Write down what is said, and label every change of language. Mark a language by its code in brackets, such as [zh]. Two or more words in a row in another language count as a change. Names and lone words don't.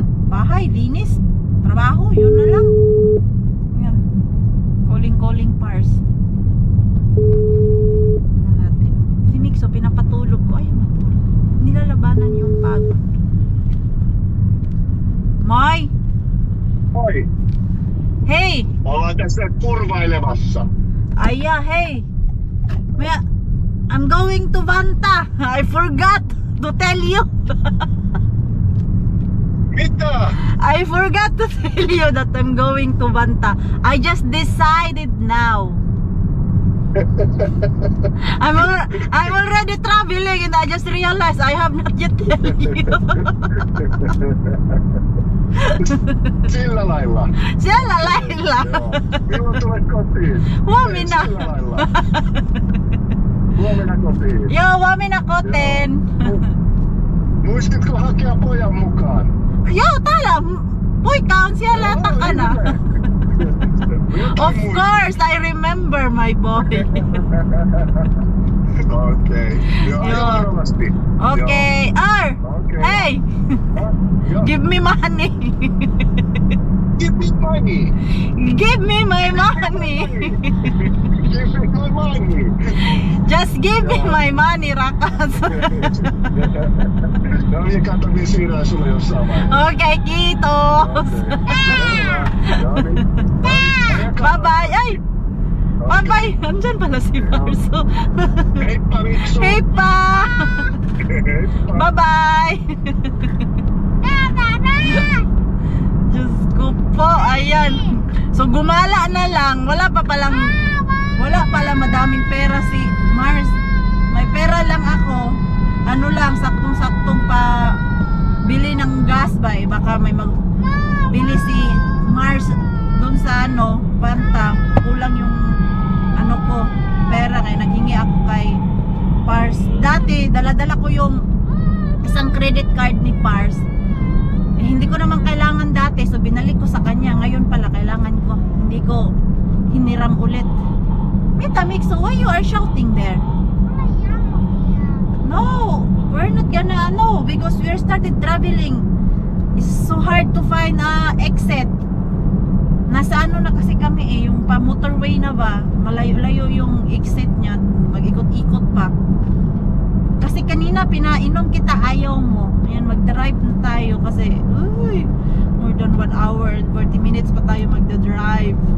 [tl] Bahay, linis, trabaho, yun na lang. Yan. Calling Pars. Na natin. Si Mixo, pinapatulog ko. Ayun, natulog. Nilalabanan yung pagod. Mai! Oi, [en] Hey! [fi] ollaan tässä nyt kurvailemassa. [en] Aya, hey! I'm going to Vanta. I forgot to tell you. [fi] Mitä? [en] I forgot to tell you that I'm going to Vanta. I just decided now. I'm already traveling and I just realized I have not yet tell you. [fi] Sillä lailla. Siellä lailla. Joo. Milloin tulet kotiin? Huomenna. Sillä lailla. Huomenna kotiin. Joo, huomenna kotiin. Muistitko hakea pojan mukaan? Joo, täällä poika on siellä takana. [en] Of course, I remember my boy. [fi] Okei. Joo, Joo. varmasti. [en] Okay, Okay. hey, [fi] Joo. [en] give me money. Give me money. Give me my money. Give me my money. Just give me my money, [fi] Rakas. No niin, kato, niin siirrään sulle jossain vaiheessa. Okay, kiitos. [en] Bye-bye. Ay, bye-bye. [tl] Andyan pala si Marso. [fi] Heippa, Miksu. Heippa. Heippa. [en] Bye-bye. [tl] Diyos ko po, ayan. So gumala na lang. Wala pala madaming pera si Mars. May pera lang ako. Ano lang, saktong-saktong pa bili ng gas ba? Baka may bili si Mars doon sa Banta. Kulang yung ko, pera. Kaya naghingi ako kay Pars. Dati, dala-dala ko yung isang credit card ni Pars. Hindi ko naman kailangan dati, so binalik ko sa kanya. Ngayon pala kailangan ko. Hindi ko hiniram ulit. [en] Mita Mix, so why you are shouting there? No, we're not gonna because we started traveling. It's so hard to find exit. [tl] Nasa na kasi kami yung pa motorway na ba? Malayo-layo yung exit niya. Mag-ikot-ikot pa. Kasi kanina pinainom kita, ayaw mo. Ayan, mag-drive na tayo kasi [en] more than 1 hour and 40 minutes [tl] pa tayo magda-drive.